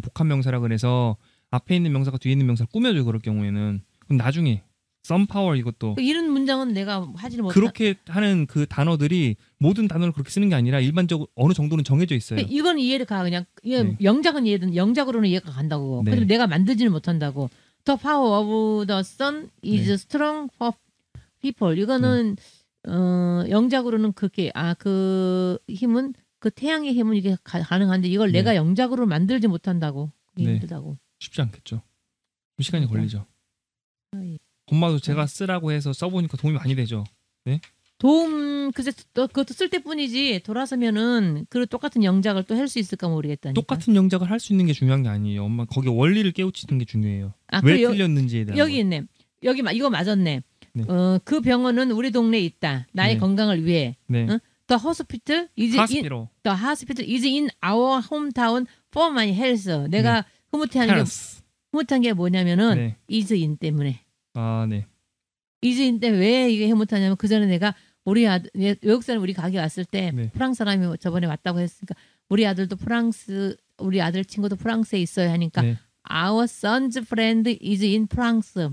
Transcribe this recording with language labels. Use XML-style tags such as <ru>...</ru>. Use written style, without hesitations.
<ko>복합 명사라 그래서 앞에 있는 명사가 뒤에 있는 명사를 꾸며줘요. 그럴 경우에는. 그럼 나중에 썬파워 이것도 이런 문장은 내가 하지를 못해. 그렇게 하는 그 단어들이 모든 단어를 그렇게 쓰는 게 아니라 일반적으로 어느 정도는 정해져 있어요. 이건 이해를 가 그냥 영작은 이해든 영작으로는 이해가 간다고. 근데 내가 만들지는 못한다고.</ko> <en>The power of the sun is strong for people.</en> <ko>이거는 영작으로는 그렇게 그 힘은 그 태양의 힘은 이게 가능한데 이걸 내가 영작으로 만들지 못한다고. 힘들다고. 쉽지 않겠죠. 시간이 걸리죠. 엄마도 제가 쓰라고 해서 써보니까 도움이 많이 되죠. 네? 글쎄 그것도 쓸 때뿐이지 돌아서면은 그 똑같은 영작을 또 할 수 있을까 모르겠다니까. 똑같은 영작을 할 수 있는 게 중요한 게 아니에요. 엄마 거기 원리를 깨우치는 게 중요해요. 왜 틀렸는지에 대한 여기 있네. 여기 이거 맞았네. 네. 그 병원은 우리 동네에 있다. 나의 건강을 위해. 네.</ko> <en>The hospital is in our hometown for my health.</en> <ko>내가 흐뭇한 게 뭐냐면은 is in 때문에. 네. is in 때문에 왜 이게 흐뭇하냐면 그 전에 내가 우리 아들 외국 사람 우리 가게 왔을 때 프랑스 사람이 저번에 왔다고 했으니까 우리 아들도 우리 아들 친구도 프랑스에 있어야 하니까</ko> <en>Our son's friend is in France.</en>